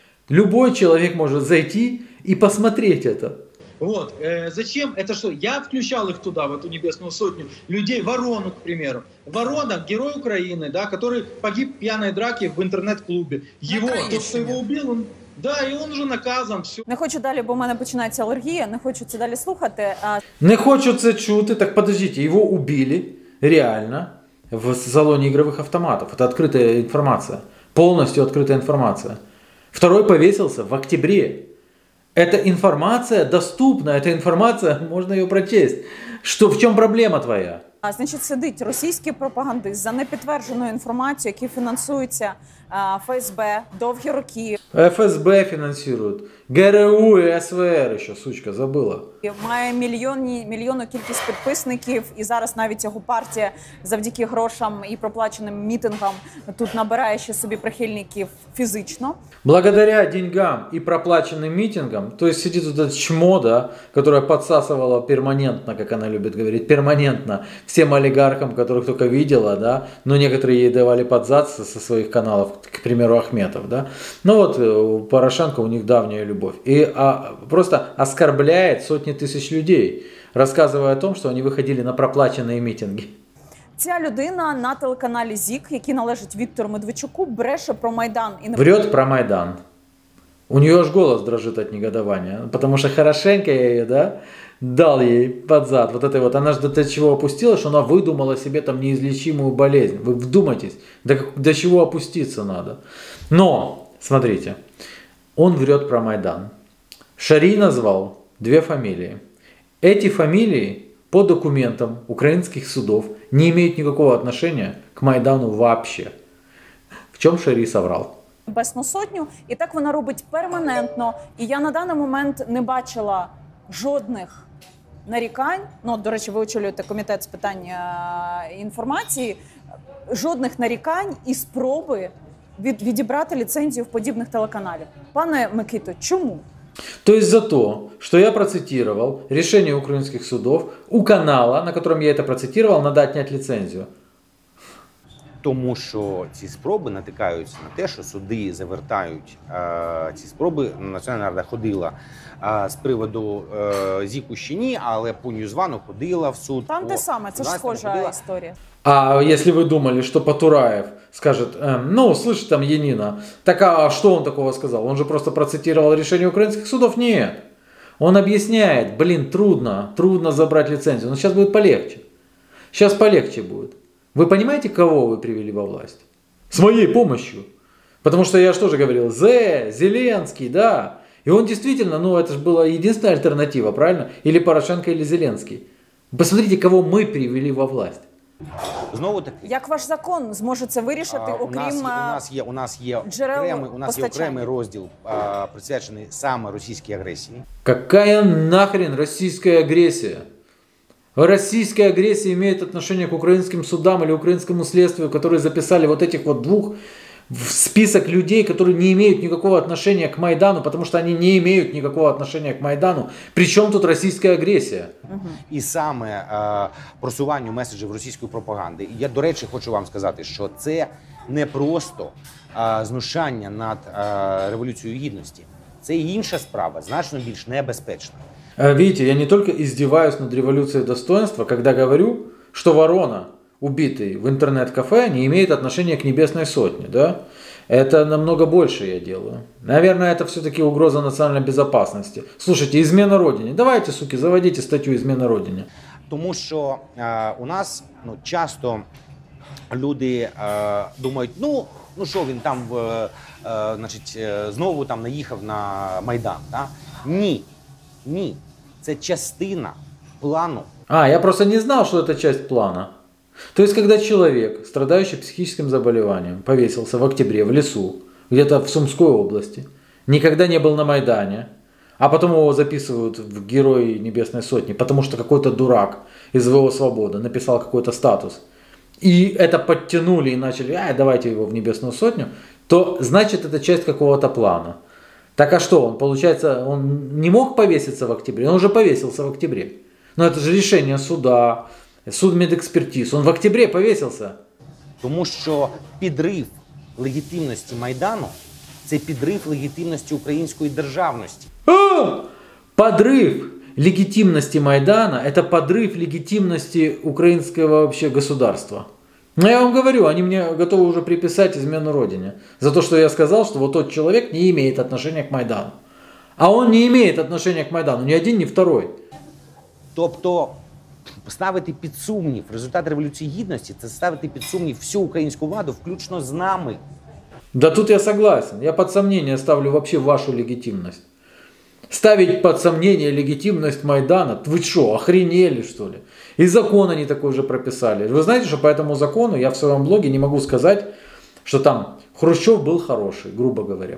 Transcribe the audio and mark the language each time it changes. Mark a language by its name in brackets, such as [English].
[Russian] Любой человек может зайти и посмотреть это. Вот. Зачем? Это что? Я включал их туда, в эту «Небесную сотню». Людей, Ворону, к примеру. Ворона, герой Украины, да, который погиб в пьяной драке в интернет-клубе. Его, тот, кто его убил, он... Да, [Ukrainian] і він вже наказан, все. Не хочу далі, бо в мене починається алергія, не хочу це далі слухати. Не хочу це чути, [Russian] так подождите, его убили реально в салоне игровых автоматов. Это открытая информация, полностью открытая информация. Второй повесился в октябре. Эта информация доступна, эта информация, можно ее прочесть. Что, в чем проблема твоя? [Ukrainian] Значить, сидить російський пропагандист за непідтвердженою інформацією, які фінансуються ФСБ довгі роки. [Russian] ФСБ финансирует, ГРУ и СВР еще, сучка, забыла. [Ukrainian] Має мільйонну кількість підписників, і зараз навіть його партія завдяки грошам і проплаченим мітингам тут набирає ще собі прихильників фізично. [Russian] Благодаря деньгам и проплаченным митингам, то есть сидит вот это чмо, да, которое подсасывало перманентно, как она любит говорить, перманентно всем олигархам, которых только видела, да, но некоторые ей давали подзаться со своих каналов, к примеру, Ахметов, да. Ну вот у Порошенко, у них давняя любовь. И просто оскорбляет сотни тысяч людей, рассказывая о том, что они выходили на проплаченные митинги. [Ukrainian] Ця людина на телеканалі ЗІК, який належить Віктору Медведчуку, бреше про Майдан. [Russian] И Врет про Майдан. У нее аж голос дрожит от негодования, потому что хорошенько я ее, да, дал ей под зад. Вот это вот, она же до чего опустилась, что она выдумала себе там неизлечимую болезнь. Вы вдумайтесь, до чего опуститься надо. Но, смотрите, он врет про Майдан. Шарий назвал 2 фамилии. Эти фамилии по документам украинских судов не имеют никакого отношения к Майдану вообще. В чем Шарий соврал? [Ukrainian] Небесну сотню, і так вона робить перманентно. І я на даний момент не бачила жодних нарікань. Ну, до речі, ви очолюєте комітет з питань інформації. Жодних нарікань і спроби відібрати ліцензію в подібних телеканалів. Пане Микито, чому? [Russian] То есть за то, что я процитировал решение украинских судов, у канала, на котором я это процитировал, надо отнять лицензию. [Ukrainian] Тому що ці спроби натикаються на те, що суди завертають ці спроби. Національна рада ходила з приводу ЗІКу ще ні, але по Ньюзвану ходила в суд. Там те саме, це ж схожа історія. [Russian] А если вы думали, что Потураев скажет, ну, слышь, там, Янина, так а что он такого сказал? Он же просто процитировал решение украинских судов? Нет. Он объясняет, блин, трудно забрать лицензию. Но сейчас будет полегче. Сейчас полегче будет. Вы понимаете, кого вы привели во власть? С моей помощью. Потому что я что же говорил? Зеленский, да. И он действительно, ну это же была единственная альтернатива, правильно? Или Порошенко, или Зеленский. Посмотрите, кого мы привели во власть. [Ukrainian] Знову таки, Як ваш закон зможе це вирішити, окрім у нас є джерел окремий постачання? розділ, присвячений саме російській агресії. [Russian] Какая нахрен российская агрессия? Российская агрессия имеет отношение к украинским судам или украинскому следствию, которые записали вот этих вот двух в список людей, которые не имеют никакого отношения к Майдану, потому что они не имеют никакого отношения к Майдану. Причем тут российская агрессия? [Ukrainian] І саме просуванню меседжів російської пропаганди. І я, до речі, хочу вам сказати, що це не просто знущання над Революцією Гідності. Це інша справа, значно більш небезпечна. [Russian] Видите, я не только издеваюсь над революцией достоинства, когда говорю, что Ворона, убитый в интернет-кафе, не имеет отношения к Небесной Сотне. Да? Это намного больше я делаю. Наверное, это все-таки угроза национальной безопасности. Слушайте, измена Родине. Давайте, суки, заводите статью «Измена Родине». [Ukrainian] Тому що у нас часто люди думають, ну що він там, значить, знову там наїхав на Майдан. Да? Ні. Це частина плану. [Russian] Я просто не знал, что это часть плана. То есть, когда человек, страдающий психическим заболеванием, повесился в октябре в лесу, где-то в Сумской области, никогда не был на Майдане, а потом его записывают в Герои Небесной Сотни, потому что какой-то дурак из ВО «Свобода» написал какой-то статус, и это подтянули и начали, давайте его в Небесную Сотню, то значит это часть какого-то плана. Так а что, он, получается, он не мог повеситься в октябре? Он уже повесился в октябре. Но это же решение суда, судмедэкспертиз. Он в октябре повесился. [Ukrainian] Тому що підрив легітимності Майдану – це підрив легітимності української державності. [Russian] Подрыв легитимности Майдана – это подрыв легитимности украинского вообще государства. Но я вам говорю, они мне готовы уже приписать измену Родине. За то, что я сказал, что вот тот человек не имеет отношения к Майдану. А он не имеет отношения к Майдану, ни один, ни второй. [Ukrainian] Тобто ставити під сумнів результат Революції Гідності – це ставити під сумнів всю українську владу, включно з нами. [Russian] Да тут я согласен. Я под сомнение ставлю вообще вашу легитимность. Ставить под сомнение легитимность Майдана? Вы что, охренели что ли? И закон они такой же прописали. Вы знаете, что по этому закону я в своем блоге не могу сказать, что там Хрущев был хороший, грубо говоря.